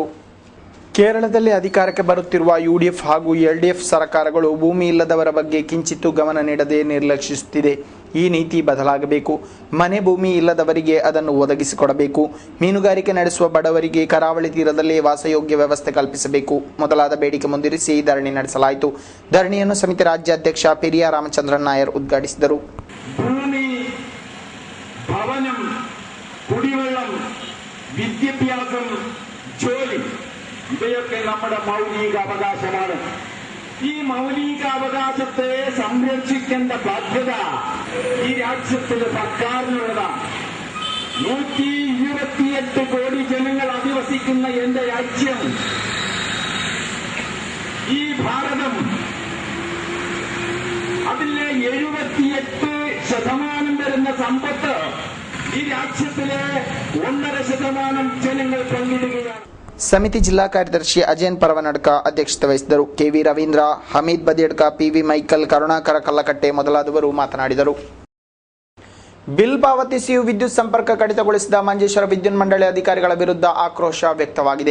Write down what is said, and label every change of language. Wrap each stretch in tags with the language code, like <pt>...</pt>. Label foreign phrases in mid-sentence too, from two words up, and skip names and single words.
<kn>ಕೇರಳದಲ್ಲಿ ಅಧಿಕಾರಕ್ಕೆ ಬರುತ್ತಿರುವ ಯುಡಿಎಫ್ ಹಾಗೂ ಎಲ್ಡಿಎಫ್ ಸರ್ಕಾರಗಳು ಭೂಮಿ ಇಲ್ಲದವರ ಬಗ್ಗೆ ಕಿಂಚಿತ್ತೂ ಗಮನ ನೀಡದೆ ನಿರ್ಲಕ್ಷಿಸುತ್ತಿದೆ. ಈ ನೀತಿ ಬದಲಾಗಬೇಕು. ಮನೆ ಭೂಮಿ ಇಲ್ಲದವರಿಗೆ ಅದನ್ನು ಒದಗಿಸಿಕೊಡಬೇಕು. ಮೀನುಗಾರಿಕೆ ನಡೆಸುವ ಬಡವರಿಗೆ ಕರಾವಳಿ ತೀರದಲ್ಲಿ ವಾಸಯೋಗ್ಯ ವ್ಯವಸ್ಥೆ ಕಲ್ಪಿಸಬೇಕು ಮೊದಲಾದ ಬೇಡಿಕೆ ಮುಂದಿರಿಸಿ ಧರಣಿ ನಡೆಸಲಾಯಿತು. ಧರಣಿಯನ್ನು ಸಮಿತಿ ರಾಜ್ಯಾಧ್ಯಕ್ಷ ಪೆರಿಯ ರಾಮಚಂದ್ರನ್ ನಾಯರ್ ಉದ್ಘಾಟಿಸಿದರು.</kn> <ml>ഭൂമി, ഭവനം, കുടിവെള്ളം, വിദ്യാഭ്യാസം, ജോലി ഇവയൊക്കെ നമ്മുടെ മൗലിക അവകാശമാണ്. ഈ മൗലിക അവകാശത്തെ സംരക്ഷിക്കേണ്ട ബാധ്യത ഈ രാജ്യത്തിലെ സർക്കാരിനുള്ളതാണ്. 128 കോടി ജനങ്ങൾ അധിവസിക്കുന്ന എന്റെ രാജ്യം, ഈ ഭാരതം, അതിലെ 78% വരുന്ന സമ്പത്ത് ഈ രാജ്യത്തിലെ 1.5% ജനങ്ങൾ പങ്കിടുകയാണ്.</ml> <kn>ಸಮಿತಿ ಜಿಲ್ಲಾ ಕಾರ್ಯದರ್ಶಿ ಅಜಯನ್ ಪರವನಡ್ಕ ಅಧ್ಯಕ್ಷತೆ ವಹಿಸಿದರು. ಕೆವಿ ರವೀಂದ್ರ, ಹಮೀದ್ ಬದಿಯಡ್ಕ, ಪಿವಿ ಮೈಕಲ್, ಕರುಣಾಕರ ಕಲ್ಲಕಟ್ಟೆ ಮೊದಲಾದವರು ಮಾತನಾಡಿದರು. ಬಿಲ್ ಪಾವತಿಸಿಯೂ ವಿದ್ಯುತ್ ಸಂಪರ್ಕ ಕಡಿತಗೊಳಿಸಿದ ಮಂಜೇಶ್ವರ ವಿದ್ಯುತ್ ಮಂಡಳಿ ಅಧಿಕಾರಿಗಳ ವಿರುದ್ಧ ಆಕ್ರೋಶ ವ್ಯಕ್ತವಾಗಿದೆ.</kn>